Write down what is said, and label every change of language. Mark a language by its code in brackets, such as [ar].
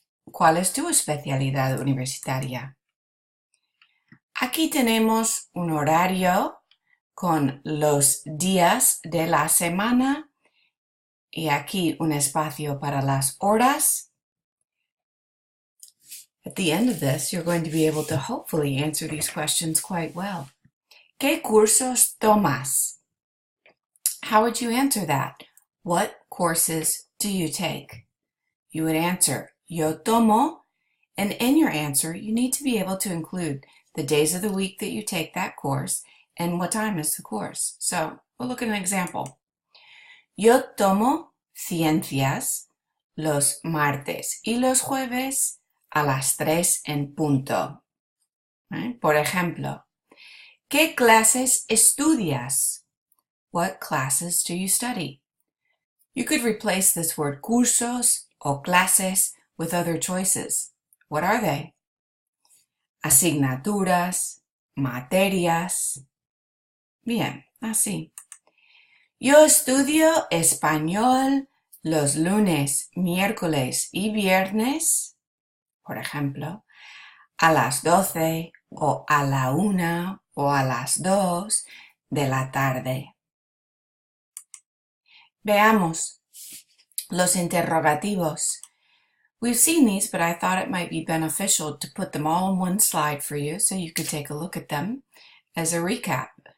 [es] ¿Cuál es tu especialidad universitaria? Aquí tenemos un horario con los días de la semana y aquí un espacio para las horas. [en] At the end of this, you're going to be able to hopefully answer these questions quite well. [es] ¿Qué cursos tomas? [en] How would you answer that? What courses do you take? You would answer, [es] yo tomo, [en] and in your answer, you need to be able to include the days of the week that you take that course and what time is the course. So we'll look at an example. [es] Yo tomo ciencias los martes y los jueves a las 3 en punto. Por ejemplo, ¿qué clases estudias? [en] What classes do you study? You could replace this word [es] cursos o clases [en] with other choices. What are they? [es] Asignaturas, materias. Bien, así. Yo estudio español los lunes, miércoles y viernes, por ejemplo, a las 12 o a la 1 o a las 2 de la tarde. Veamos los interrogativos. [en] We've seen these, but I thought it might be beneficial to put them all in one slide for you so you could take a look at them as a recap.